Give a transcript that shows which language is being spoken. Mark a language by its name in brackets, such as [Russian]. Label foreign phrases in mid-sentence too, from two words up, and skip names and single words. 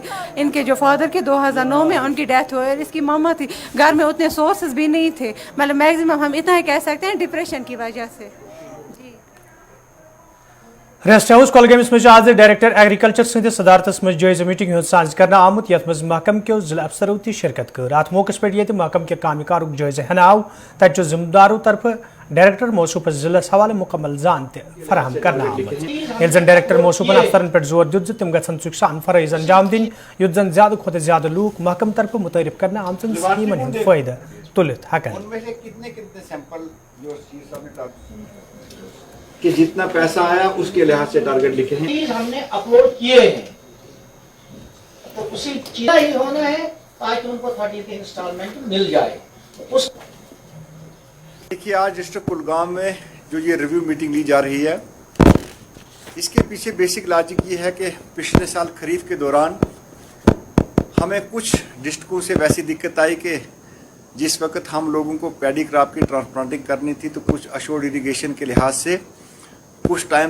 [Hindi] इनके जो फादर के 2009 में उनकी डेथ हुई और इसकी मामा थी, घर में उतने सोर्सेज भी नहीं थे, मतलब मैक्सिमम हम इतना ही कह सकते हैं डिप्रेशन की वजह से। [English] rest house [Kashmiri] कोलगेमस में आज [English] director agriculture [Kashmiri] सद सदारतस में जायजा मीटिंग हूँ साज कर आमुत यथ मज महकम के जिला अफसरों ती शिरकत कर। अत मौके पे ये महकम के कामकारुक जायजा हन आव तत जिम्मेदारों तरफ डायरेक्टर मौसूफ जिलस हवाले मुकम्मल जान फराहम करना आमुत। ये जन डायरेक्टर मौसूफन अफसरन पे जोर दित तम गन सान फरज अंजाम दिन युत जन ज्यादा खुद ज्यादा लूक महकम तरफ मुतरफ करना आमचन स्कीमन हंद फायदा तुलित हकन [Hindi] कि जितना पैसा आया उसके लिहाज से टारगेट लिखे हैं, हमने अपलोड किए हैं, तो उसी चीज ही होना है ताकि उनको 30 की इंस्टॉलमेंट मिल जाए। उस देखिए आज डिस्ट्रिक्ट कुलगाम में जो ये [English] review meeting [Hindi] ली जा रही है, इसके पीछे [English] basic logic [Hindi] ये है कि पिछले साल खरीफ के दौरान हमें कुछ डिस्ट्रिक्टों से वैसी दिक्कत आई कि जिस वक्त हम लोगों को [English] paddy crop [Hindi] की ट्रांसप्लांटिंग करनी थी तो कुछ [English] assured irrigation [Hindi] के लिहाज से कुछ टाइम